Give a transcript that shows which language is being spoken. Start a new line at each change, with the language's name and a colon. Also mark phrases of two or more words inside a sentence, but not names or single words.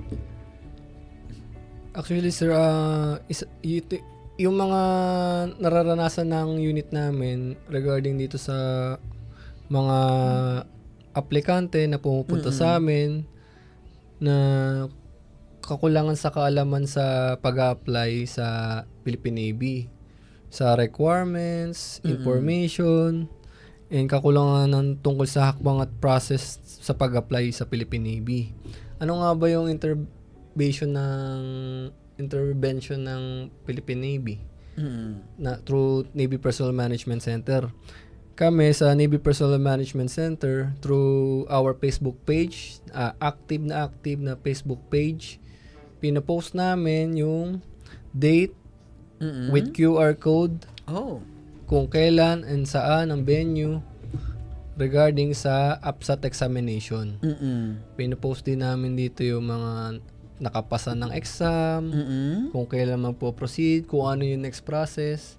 Filipino: Actually, sir, yung mga nararanasan ng unit namin regarding dito sa mga aplikante na pumupunta sa amin na kakulangan sa kaalaman sa pag-apply sa Philippine Navy, sa
English: requirements, information, and
Filipino: kakulangan ng tungkol sa hakbang at process sa pag-apply sa Philippine Navy. Ano nga ba yung intervention ng Philippine Navy na through Navy Personnel Management Center? Kami sa Navy Personnel Management Center
English: through our Facebook page,
Filipino: active na Facebook page, pinapost namin yung
English: date with QR code,
Filipino: kung kailan and saan ang venue regarding sa APSAT examination. Pinapost din namin dito yung mga nakapasa ng exam, kung kailan magpo-proceed, kung ano yung
English: next process.